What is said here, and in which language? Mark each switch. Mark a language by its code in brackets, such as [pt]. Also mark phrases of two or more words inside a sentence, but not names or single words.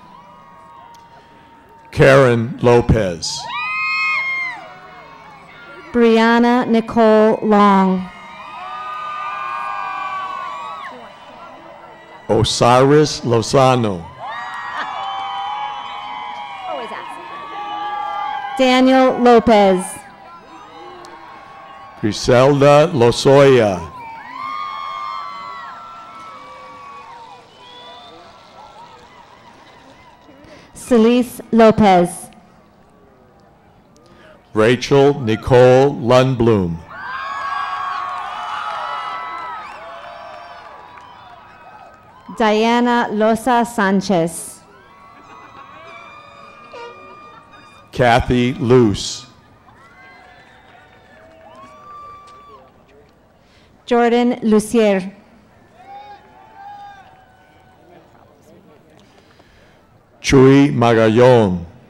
[en] Karen Lopez. Brianna Nicole Long. Osiris Lozano. Always ask. Daniel Lopez. Griselda Lozoya. Celise Lopez. Rachel Nicole Lundblom. Diana Loza Sanchez. Kathy Luce. Jordan Lucier. Chuy Magallon.